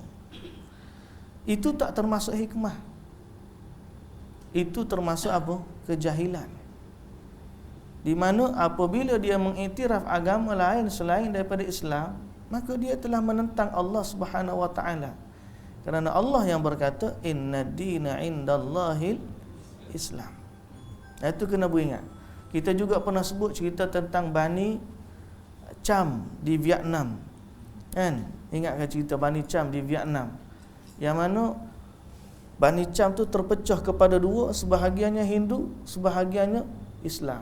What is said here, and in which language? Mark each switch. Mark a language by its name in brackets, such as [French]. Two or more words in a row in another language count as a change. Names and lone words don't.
[Malay] Itu tak termasuk hikmah. Itu termasuk apa? Kejahilan. Di mana apabila dia mengiktiraf agama lain selain daripada Islam, maka dia telah menentang Allah [Arabic] سبحانه وتعالى. [Malay] Kerana Allah yang berkata [Arabic] إن الدين عند الله الإسلام. [Malay] Itu kena beringat. Kita juga pernah sebut cerita tentang Bani Cham di Vietnam. Kan? Ingatkan cerita Bani Cham di Vietnam. Yang mana Bani Cham tu terpecah kepada dua, sebahagiannya Hindu, sebahagiannya Islam.